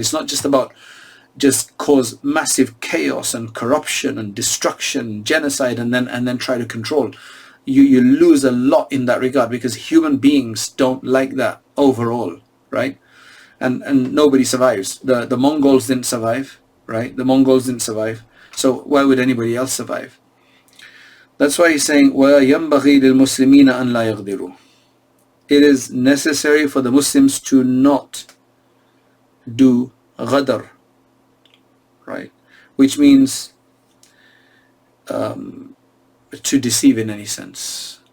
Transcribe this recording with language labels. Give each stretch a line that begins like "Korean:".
English: It's not just about just cause massive chaos and corruption and destruction, genocide, and then try to control. You lose a lot in that regard, because human beings don't like that overall, right? And nobody survives. The Mongols didn't survive, right? The Mongols didn't survive. So why would anybody else survive? That's why he's saying,
Arabic: وَيَنْبَغِي لِلْمُسْلِمِينَ أَنْ لَا يَغْدِرُوا.
English: It is necessary for the Muslims to not do ghadr, right? Which means to deceive in any sense.